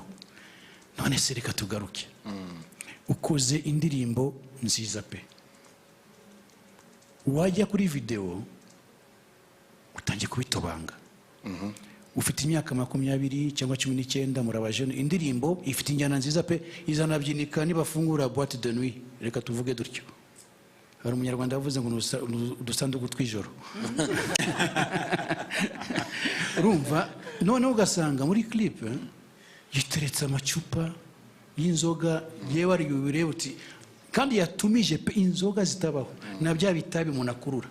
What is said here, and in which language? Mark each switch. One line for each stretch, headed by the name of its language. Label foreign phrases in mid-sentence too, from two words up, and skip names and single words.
Kinyarwanda: None se reka tugaruke, ukoze indirimbo nziza pe, wajya kuri video utangiye kubitobanga, ufite imyaka 20 cyangwa 19 murabajene, indirimbo ifite injyana nziza pe, izanabyinika nibafungura
French: boîte de nuit,
Kinyarwanda: reka tuvuge dutyo. Hari umunyarwanda yavuze ngo udusanduku tw'ijoro. Urumva, noneho ugasanga muri clip yiteretse amacupa y'inzoga, yewe ari ubireba uti, kandi yatumije pe inzoga zitabaho, na bya bitabi umuntu akurura.